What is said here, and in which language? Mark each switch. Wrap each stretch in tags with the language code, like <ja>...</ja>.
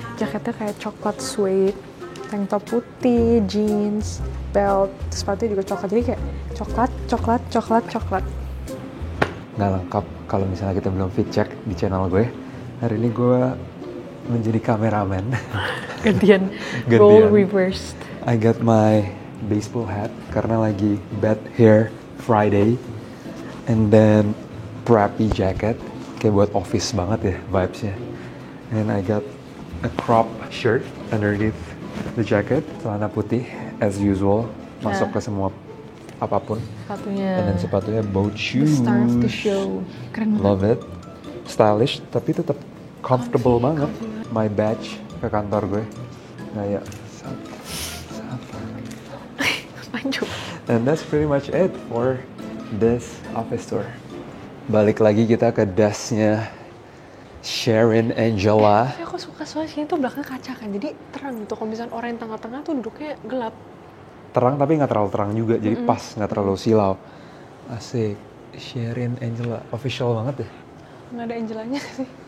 <id>Jaketnya kayak coklat suede, tank top putih, jeans, belt, sepatunya juga coklat. Jadi kayak coklat. Nggak lengkap kalau misalnya kita belum fit check di channel gue. Hari ini gue menjadi kameramen.</id> <en>Gantian. Role reversed. I got my baseball hat</en> <id>karena lagi</id> <en>bad hair Friday. And then preppy jacket.</en> <id>Kayak buat office banget ya vibes-nya.</id> <en>And I got a crop shirt underneath the jacket.</en> <id>Celana putih</id> <en>as usual.</en> <id>Masuk ke semua apapun. Sepatunya.</id> <en>And then</en> <id>sepatunya boat shoes.</id> <en>The star of the show. Keren banget. Love it. Stylish</en> <id>tapi tetap</id> <en>comfortable banget.</en> <id>My badge ke kantor gue. Kayak Panjang.</id> <en>And that's pretty much it for this office tour.</en> <id>Balik lagi kita ke dashnya Sharon Angela. Tapi aku suka soalnya sini tuh belakang kaca kan, jadi terang gitu. Kalau misalnya orang yang tengah-tengah tuh duduknya gelap. Terang tapi nggak terlalu terang juga, jadi pas, nggak terlalu silau. Asik. Sharon Angela, official banget ya. Nggak ada Angelanya sih.</id>